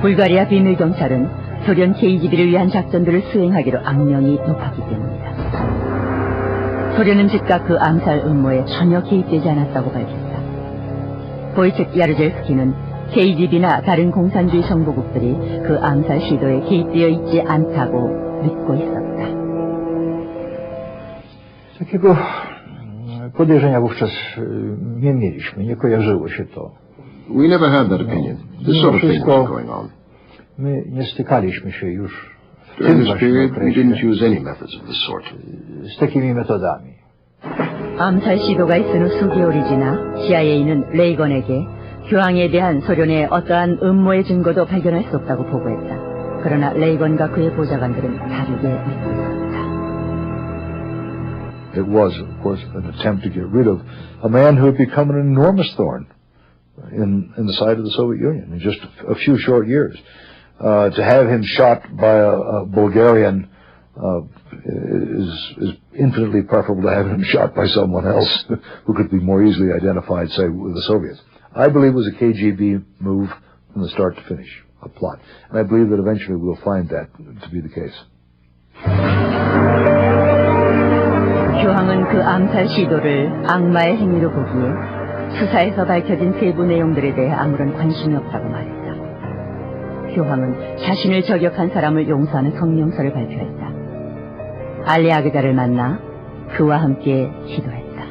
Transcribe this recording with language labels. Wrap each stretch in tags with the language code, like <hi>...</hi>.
<ko>불가리아 비밀경찰은 소련 KGB를 위한 작전들을 수행하기로 악명이 높았기 때문이다. 소련은 즉각 그 암살 음모에 전혀 개입되지 않았다고 밝혔다. 보이책 야르젤스키는 KGB나 다른 공산주의 정보국들이 그 암살 시도에 개입되어 있지 않다고 믿고 있었다.</ko> <pl>Takiego podejrzenia wówczas nie mieliśmy, nie kojarzyło się to.</pl> <en>We never had that opinion. This sort of thing was going on.</en> <pl>My nie stykaliśmy się już w</pl> <en>During</en> <pl>tym</pl> <en>this</en> <pl>właśnie</pl> <en>period, we didn't</en> <pl>okresie</pl> <en>use any methods of this sort.</en> <pl>z takimi metodami.</pl> <ko>암살 시도가 있은 후 수개월이 지나 CIA는 레이건에게 교황에 대한 소련의 어떠한 음모의 증거도 발견할 수 없다고 보고했다. 그러나 레이건과 그의 보좌관들은 다르게 믿고 있었다.</ko> <en>It was, of course, an attempt to get rid of a man who had become an enormous thorn in the sight of the Soviet Union in just a few short years. To have him shot by a Bulgarian is infinitely preferable to have him shot by someone else who could be more easily identified, say, with the Soviets. I believe it was a KGB move from the start to finish, a plot. And I believe that eventually we'll find that to be the case.</en> <ko>교황은 그 암살 시도를 악마의 행위로 보기에 수사에서 밝혀진 세부 내용들에 대해 아무런 관심이 없다고 말했다. 교황은 자신을 저격한 사람을 용서하는 성명서를 발표했다. 알리아그다를 만나 그와 함께 기도했다.</ko>